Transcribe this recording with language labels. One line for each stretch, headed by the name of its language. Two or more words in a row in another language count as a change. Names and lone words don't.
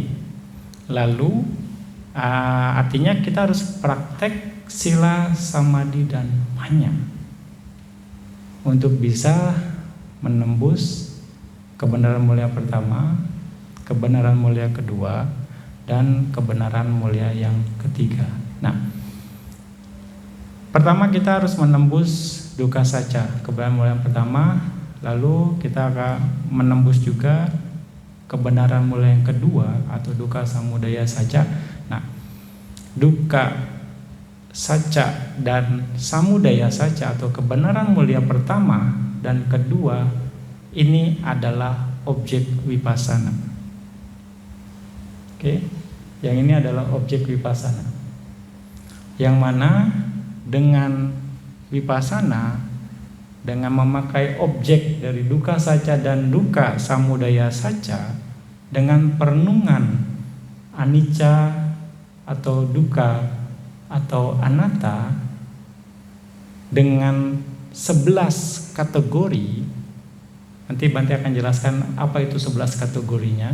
Indonesian: Lalu artinya kita harus praktek
Pali: sila samadhi
Indonesian: dan panya untuk bisa menembus kebenaran mulia pertama, kebenaran mulia kedua, dan kebenaran mulia yang ketiga. Nah, pertama kita harus menembus
Pali: duka saca,
Indonesian: kebenaran mulia yang pertama. Lalu kita akan menembus juga kebenaran mulia yang kedua atau
Pali: dukkha samudaya saca.
Indonesian: Nah,
Pali: dukkha saca
Indonesian: dan
Pali: samudaya saca
Indonesian: atau kebenaran mulia pertama dan kedua ini adalah objek vipassana. Oke, yang ini adalah objek vipassana. Yang mana dengan vipassana, dengan memakai objek dari
Pali: dukkha saca
Indonesian: dan
Pali: dukkha samudaya saca,
Indonesian: dengan perenungan anicca atau dukkha atau anatta, dengan 11 kategori. Nanti Bante akan jelaskan apa itu 11 kategorinya.